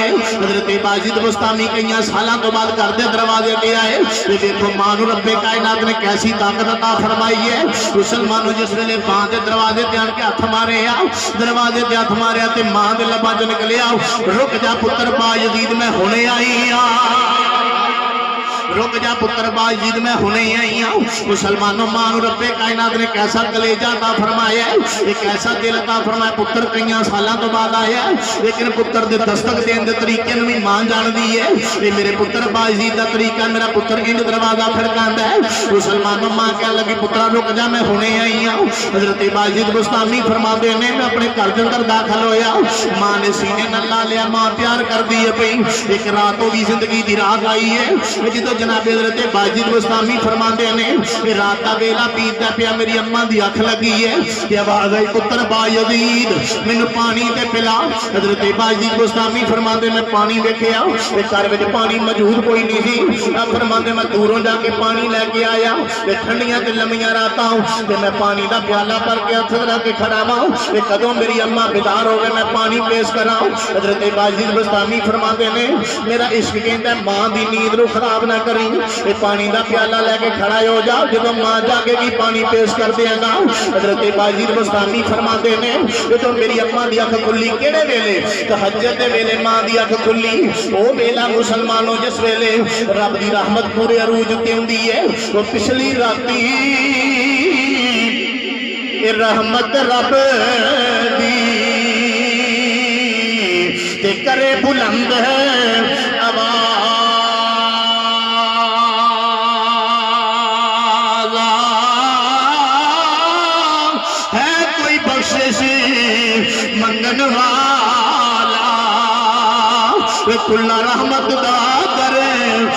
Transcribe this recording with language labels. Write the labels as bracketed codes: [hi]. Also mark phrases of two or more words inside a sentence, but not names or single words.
[pa] حضرت باجید بستامی کئیاں سالاں تو بعد کر دے دروازے پہ آئے، [ur] دیکھو ماں نو رب کائنات نے کیسی طاقت عطا فرمائی ہے۔ [pa] مسلمانوں جس ویلے ماں دے دروازے تے آن کے ہاتھ مارے آ، دروازے تے ہاتھ مارے تے ماں دے لباں چوں نکلے آ، رک جا پتر با یزید میں ہونے آئی آ، رک جا پتر باجید میں ہونے آئی ہوں۔ [ur] مسلمانوں ماں رب کائنات نے کیسا کلیجہ عطا فرمایا ہے، ایک ایسا دل عطا فرمایا، [pa] پتر کئیاں سالاں تو بعد آیا ہے لیکن پتر دے دستک دین دے طریقے نوں بھی ماں جان دی ہے، یہ میرے پتر باجید دا طریقہ، میرا پتر انج دروازہ کھڑکاندا ہے۔ مسلمانوں ماں کہنے لگی پترا رک جا میں ہونے آئی ہوں۔ حضرت باجید بستامی فرماتے ہیں میں اپنے گھر دے اندر داخل ہویا، ماں نے سینے نال لا لیا، ماں پیار کر دی ہے پئی، ایک رات ہو گئی زندگی دی رات آئی ہے، جدوں جناب حضرت باجد بستامی فرماندے نے کہ رات دا ویلا بیتدا پیا میری اماں دی اکھ لگی ہے کہ آواز آئی پتر با یزید مینوں پانی تے پلا حضرت باجد بستامی فرماندے میں پانی ویکھیا تے گھر وچ پانی موجود کوئی نہیں سی فرماندے میں دوروں جا کے پانی لے کے آیا تے ٹھنڈیاں تے لمیاں راتاں تے میں پانی دا پیالہ بھر کے ہتھ رکھ کے کھڑا ہاں تے کدوں میری اماں بیدار ہو گئے میں پانی پیش کراں حضرت باجد بستامی فرماندے نے میرا عشق کہندا ہے ماں دی نیند نو خراب نہ کریں تے پانی دا پیالہ لے کے کھڑا ہو جا جدوں ماں جاگے گی پانی پیش کر دے گا حضرت باجد بستامی فرماندے نے جدوں میری اماں دی اکھ کھلی کیڑے ویلے تہجد دے ویلے ماں دی اکھ کھلی او ویلا مسلمانوں جس ویلے رب دی رحمت پورے عروج تے ہوندی ہے وہ پچھلی راتی رحمت رب دی تے کرے بلند ہے آواز ہے کوئی بخشش منگن والا کھلا رحمت دا کرے